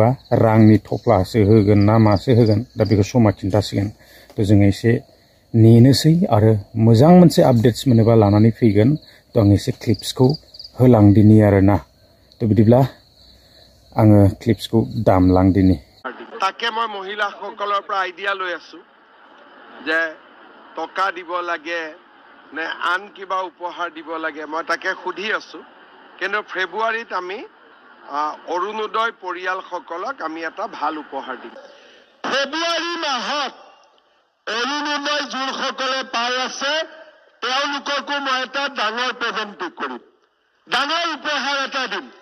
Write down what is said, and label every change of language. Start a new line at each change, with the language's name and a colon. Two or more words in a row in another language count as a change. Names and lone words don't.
Bodo: रांनि थफ्लासो होगोन ना मासो होगोन दा बेखौ समा खिन्थासिगोन। तो जोङो एसे नेनोसै आरो मोजां मोनसे आपडेट्स मोनोबा लानानै फैगोन। तो आं एसे क्लिप्सखौ होलांदिनि आरोना। तो बिदिब्ला आङो क्लिप्सखौ दामलांदिनि।
Assamese: তাকে মই महिलाসকলৰ পৰা আইডিয়া লৈ আছো যে টকা দিব লাগে নে আন কিবা উপহাৰ দিব লাগে, মই তাকে সুধি আছো। কিন্তু ফেব্ৰুৱাৰীত আমি অৰুণোদয় পৰিয়ালসকলক আমি এটা ভাল উপহাৰ দিম। ফেব্ৰুৱাৰী মাহত অৰুণোদয় যোনসকলে পাই আছে তেওঁলোককো মই এটা ডাঙৰ প্ৰেজেণ্ট কৰিম, ডাঙৰ উপহাৰ এটা দিম।